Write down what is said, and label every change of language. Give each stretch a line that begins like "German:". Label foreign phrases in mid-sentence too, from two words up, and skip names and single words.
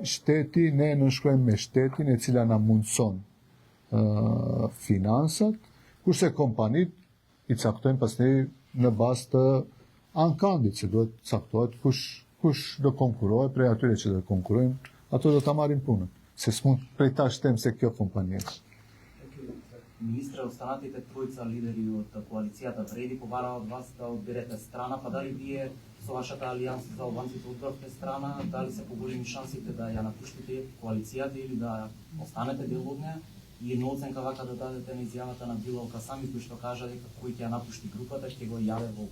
Albanian: shteti ne nënshkruajmë me shtetin e cila na mundson finansat, kurse kompanit i caktojnë pastaj në bazë të ankandit, që duhet caktohet kush do konkurojë prej atyre që do konkurojnë, ato do ta marrin punën. Se s'mund prej tash them se kjo kompani është.
Macedonian: Министре, останатите тројца лидери од коалицијата вреди побара од вас да одберете страна, па дали вие со вашата алијанса за албанците одбравте страна, дали се поголеми шансите да ја напуштите коалицијата или да останете дел од неја? И една оценка вака да дадете на изјавата на Билал Касами, кој што кажа дека кој ќе ја напушти групата ќе го јаве во.